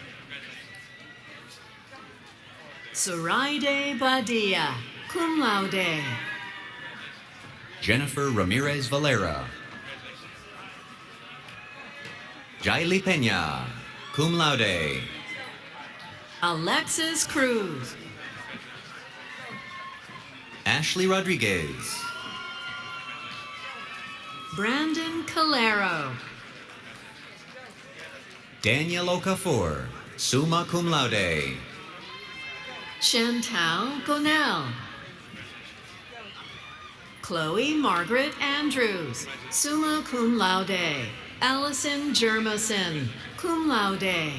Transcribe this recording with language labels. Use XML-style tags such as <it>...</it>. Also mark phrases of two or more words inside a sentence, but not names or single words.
<en>Suraide Badia,</en> <la>cum laude.</la> <en>Jennifer Ramirez Valera. Jaili Pena,</en> <la>cum laude.</la> <en>Alexis Cruz. Ashley Rodriguez. Brandon Calero. Daniel Okafor,</en> <la>summa cum laude.</la> <en>Chantal Gonell. Chloe Margaret Andrews,</en> <la>summa cum laude.</la> <en>Allison Jermison,</en> <la>cum laude.</la>